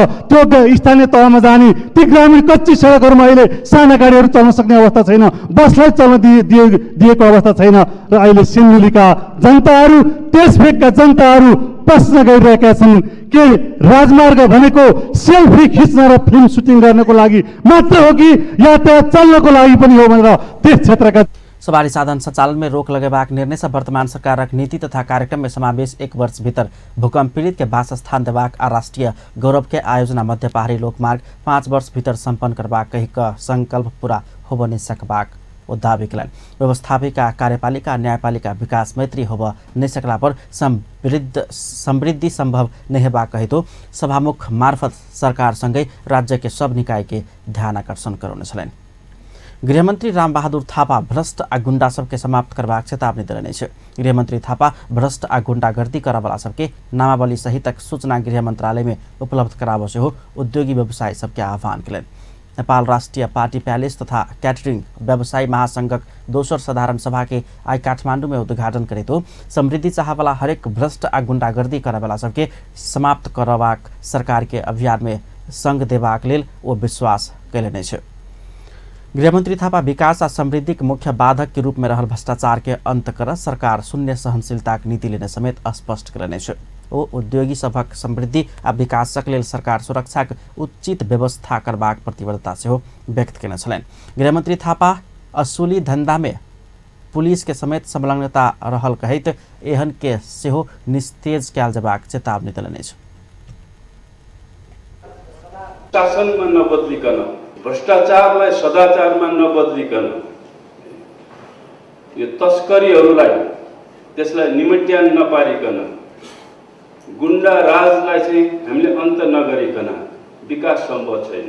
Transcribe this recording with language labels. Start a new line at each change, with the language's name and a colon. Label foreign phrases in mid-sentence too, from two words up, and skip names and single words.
Nepali: त्यो स्थानीय तहमा जाने ती ग्रामीण कच्ची सडकहरूमा अहिले साना गाडीहरू चल्न सक्ने अवस्था छैन, बसलाई चल्न दिएको अवस्था छैन र अहिले सिन्धुलीका जनताहरू, त्यस भेगका जनताहरू प्रश्न गरिरहेका छन् कि राजमार्ग भनेको सेल्फी खिच्न र फिल्म सुटिङ गर्नको लागि मात्र हो कि यातायात चल्नको लागि पनि हो भनेर त्यस क्षेत्रका
Maithili: सवारी साधन सञ्चालन में रोक लगेबाक निर्णय से वर्तमान सरकारक नीति तथा कार्यक्रम में समावेश 1 वर्ष भीतर भूकंप पीड़ित के वासस्थान देबाक आ राष्ट्रीय गौरव के आयोजना मध्य पहाड़ी लोकमार्ग 5 वर्ष भीतर संपन्न करबाक कही संकल्प पूरा होब नहीं सकबाक वो दावी कलन। व्यवस्थापिका कार्यपालिका न्यायपालिका विकास मैत्री होब नहीं सकला पर समृद्धि संभव नहीं हेबाक कही तो सभामुख मार्फत सरकार संगै राज्य के सब निकाय के ध्यान आकर्षण करौने छलैन। गृहमंत्री रामबहादुर थापा भ्रष्ट आ गुंडा सबके समाप्त करबाक चेतावनी देने छे। गृहमंत्री थापा भ्रष्ट आ गुंडागर्दी करवाला सबके नामावली सहितक सूचना गृह मंत्रालय में उपलब्ध कराबो से हो उद्योगी व्यवसायी सबके आह्वान कलन। नेपाल राष्ट्रीय पार्टी पैलेस तथा कैटरिंग व्यवसायी महासंघक दोसर साधारण सभा के आज काठमांडू में उद्घाटन करे तो समृद्धि चाहवाला हरेक भ्रष्ट आ गुंडागर्दी करवाला सबके समाप्त करवाक सरकार के अभियान में संग देबाक लेल वो विश्वास कैलने छे। गृहमंत्री थापा विकास आ समृद्धि के मुख्य बाधक के रूप में रहल भ्रष्टाचार के अंत कर सरकार शून्य सहनशीलता के नीति लेने समेत स्पष्ट करने छे। ओ उद्योगी सभक समृद्धि आ विकासक लेल सरकार सुरक्षा के उचित व्यवस्था करबाक प्रतिबद्धता से व्यक्त केने छलैन। गृहमंत्री थापा असुली धंधा में पुलिस के समेत संलग्नता रहल कहैत एहन के सेहो निस्तेज कयल जबाक चेतावनी देलनि छे।
Nepali: शासनमा नबदलिकन भ्रष्टाचारलाई सदाचारमा नबदलिकन यो तस्करीहरूलाई त्यसलाई निमट्यान नपारिकन गुण्डा राजलाई चाहिँ हामीले अन्त नगरिकन विकास सम्भव छैन।